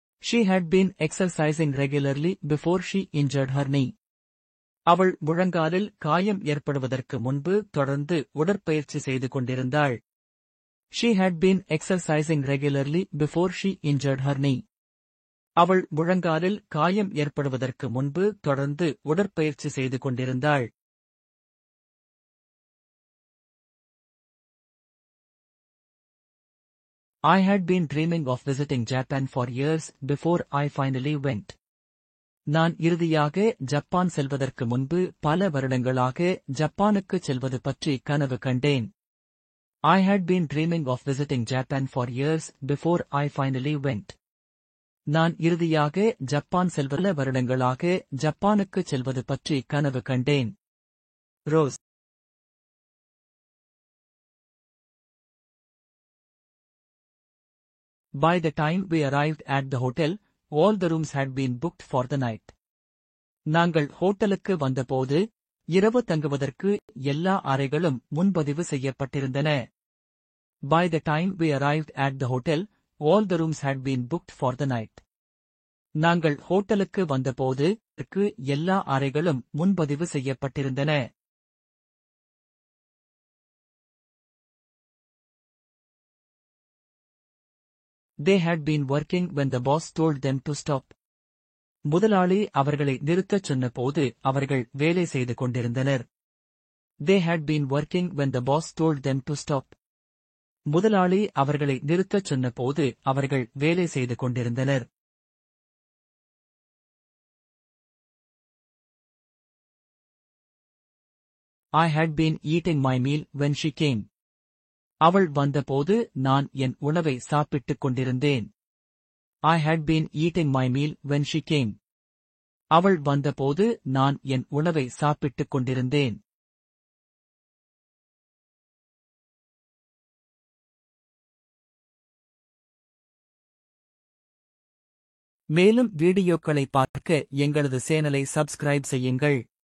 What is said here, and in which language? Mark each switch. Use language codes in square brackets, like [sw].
[en] She had been exercising regularly before she injured her knee. [ta] அவள் முழங்காலில் காயம் ஏற்படுவதற்கு முன்பு தொடர்ந்து உடற்பயிற்சி செய்து கொண்டிருந்தாள். [en] She had been exercising regularly before she injured her knee. [ta] அவள் முழங்காலில் காயம் ஏற்படுவதற்கு முன்பு தொடர்ந்து உடற்பயிற்சி செய்து கொண்டிருந்தாள். [en] I had been dreaming of visiting Japan for years before I finally went. [ta] நான் இறுதியாக ஜப்பான் செல்வதற்கு முன்பு பல வருடங்களாக ஜப்பானுக்குச் செல்வது பற்றி கனவு கண்டேன். [en] I had been dreaming of visiting Japan for years before I finally went. [ta] நான் இறுதியாக ஜப்பான் செல்வல வருடங்களாக ஜப்பானுக்குச் செல்வது பற்றி கனவு கண்டேன். Rose. [en] By the time we arrived at the hotel, all the rooms had been booked for the night. [ta] நாங்கள் ஹோட்டலுக்கு வந்தபோது இரவு தங்குவதற்கு எல்லா அறைகளும் முன்பதிவு செய்யப்பட்டிருந்தன. [en] By the time we arrived at the hotel, all the rooms had been booked for the night. [ta] நாங்கள் ஹோட்டலுக்கு வந்தபோது எல்லா அறைகளும் முன்பதிவு செய்யப்பட்டிருந்தன. [en] They had been working when the boss told them to stop. [ta] முதலாளி அவர்களை நிறுத்தச் சொன்னபோது அவர்கள் வேலை செய்து கொண்டிருந்தனர். [en] They had been working when the boss told them to stop. [ta] முதலாளி அவர்களை நிறுத்தச் சொன்னபோது அவர்கள் வேலை செய்து கொண்டிருந்தனர். [en] I had been eating my meal when she came. [ta] அவள் வந்தபோது நான் என் உணவை சாப்பிட்டுக் கொண்டிருந்தேன். [en] I had been eating my meal when she came. [ta] அவள் வந்தபோது நான் என் உணவை சாப்பிட்டுக் கொண்டிருந்தேன். மேலும் வீடியோக்களை பார்க்க எங்களது சேனலை சப்ஸ்கிரைப் செய்யுங்கள்.